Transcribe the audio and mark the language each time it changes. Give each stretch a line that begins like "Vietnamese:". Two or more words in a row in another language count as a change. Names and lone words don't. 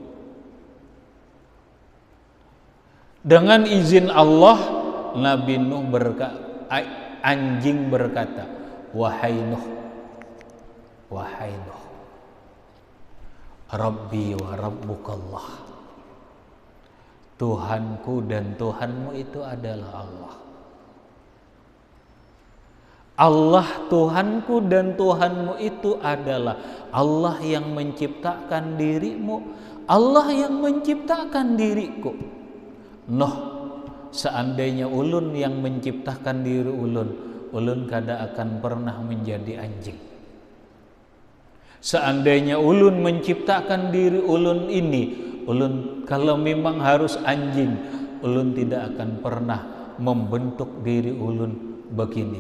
Indonesian: Dengan izin Allah, Nabi Nuh anjing berkata, wahai Nuh,
Arabic: Rabbi wa Rabbukallah,
Indonesian: Tuhanku dan Tuhanmu itu adalah Allah. Allah Tuhanku dan Tuhanmu itu adalah Allah yang menciptakan dirimu, Allah yang menciptakan diriku.
Banjar: Nuh, seandainya ulun yang menciptakan diri ulun kada akan pernah menjadi anjing. Seandainya ulun menciptakan diri ulun ini, ulun kalau memang harus anjing, ulun tidak akan pernah membentuk diri ulun begini.